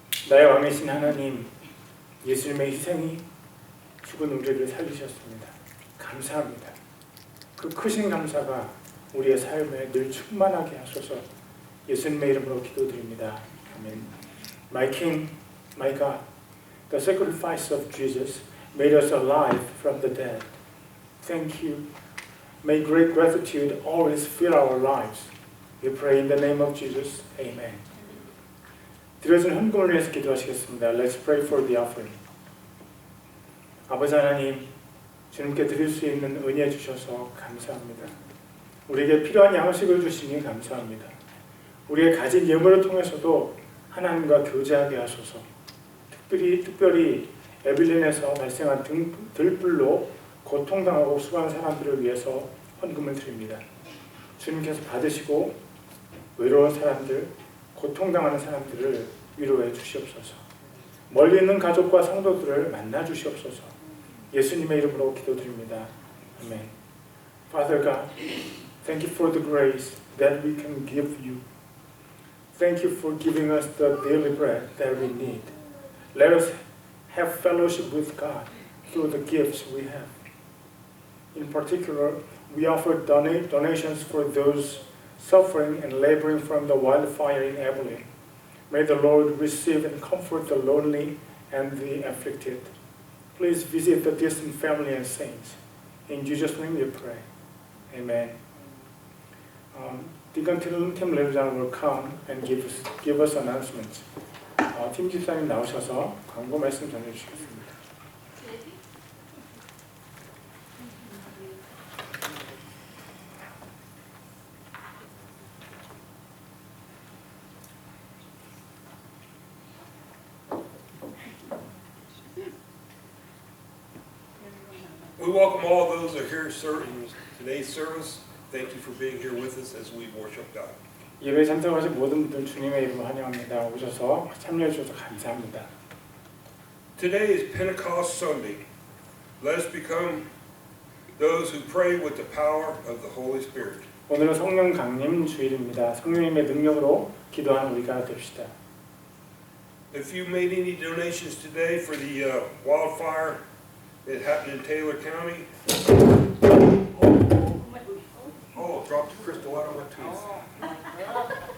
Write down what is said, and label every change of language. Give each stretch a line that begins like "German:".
Korean: 나의 왕이신 하나님, 예수님의 희생이 죽은 우리를 살리셨습니다. 감사합니다. 그 크신 감사가 우리의 삶에 늘 충만하게 하소서. 예수님의 이름으로 기도드립니다. 아멘.
English: My King, my God, the sacrifice of Jesus made us alive from the dead. Thank you. May great gratitude always fill our lives. We pray in the name of Jesus. Amen.
Korean: 드려진 헌금을 위해서 기도하시겠습니다.
English: Let's pray for the offering.
Korean: 아버지 하나님, 주님께 드릴 수 있는 은혜 주셔서 감사합니다. 우리에게 필요한 양식을 주시니 감사합니다. 우리의 가진 예물을 통해서도 하나님과 교제하게 하소서. 특별히 에빌린에서 발생한 들불로 고통당하고 수고한 사람들을 위해서 헌금을 드립니다. 주님께서 받으시고 외로운 사람들, 고통당하는 사람들을 위로해 주시옵소서. 멀리 있는 가족과 성도들을 만나 주시옵소서. 예수님의 이름으로 기도드립니다. 아멘.
English: Father God, thank you for the grace that we can give you. Thank you for giving us the daily bread that we need. Let us have fellowship with God through the gifts we have. In particular, we offer donations for those suffering and laboring from the wildfire in Evelyn. May the Lord receive and comfort the lonely and the afflicted. Please visit the distant family and saints. In Jesus' name we pray. Amen. Deacon Tim Levijan will come and give us announcements.
Korean: 팀 집사님 나오셔서 광고 말씀 전해주시겠습니다.
English: We welcome all those who are here in today's service. Thank you for being here with us as we worship God.
Korean: 예배에 참석하신 모든 분들 주님의 이름으로 환영합니다. 오셔서 참여해 주셔서 감사합니다.
English: Today is Pentecost Sunday. Let us become those who pray with the power of the Holy Spirit.
Korean: 오늘은 성령 강림 주일입니다. 성령님의 능력으로 기도하는 우리가 됩시다.
English: If you made any donations today for the wildfire that happened in Taylor County, dropped the crystal out of my tooth.